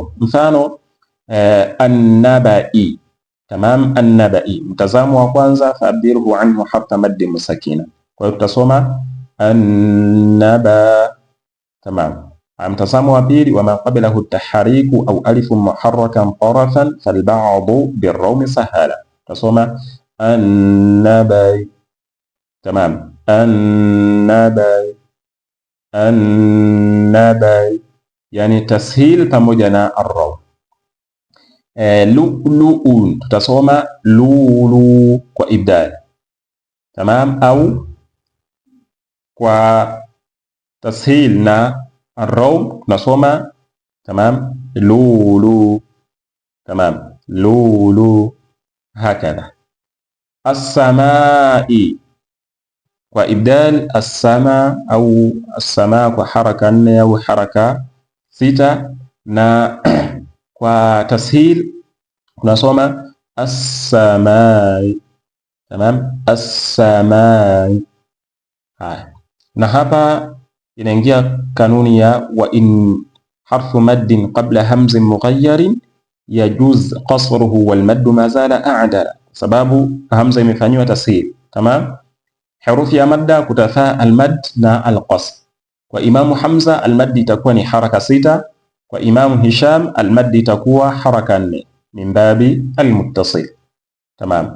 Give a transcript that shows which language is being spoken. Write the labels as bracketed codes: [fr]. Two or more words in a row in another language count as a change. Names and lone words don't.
[sw] Mfano an-nabai, tamam, an-nabai, mtazamo wa kwanza, [ar] فعبر عنه حرف مد مسكنا, [sw] kwa hiyo tutasoma an-naba, tamam. Mtazamo wa pili, [ar] وما قبله التحريك أو ألف محركا طرفا فالبعض بالروم سهل, [sw] tutasoma an-nabai, tamam, an-nabai, an-nabai, yani tashil pamoja na arraw. Lu'lu'un, tutasoma lulu kwa ibdal, tamam, au kwa tashil na arraw tunasoma tamam lulu, tamam, lulu, hakadha. As-samai kwa ibdal, as-sama au as-sama kwa haraka 4 au haraka 6, na kwa tashil tunasoma as-samai, tamam, as-samai. Haya, na hapa inaingia kanuni ya [ar] وإن حرف مد قبل همز مغير يجز قصره والمد ما زال أعدلا, [sw] sababu hamza imefanywa tashil, tamam. Herufi ya madda kutafaa almad na alqasr. Kwa Imamu Hamza almad itakuwa ni haraka 6, kwa Imamu Hisham almad itakuwa haraka 4 [ar] من باب المتصل, [sw] tamam.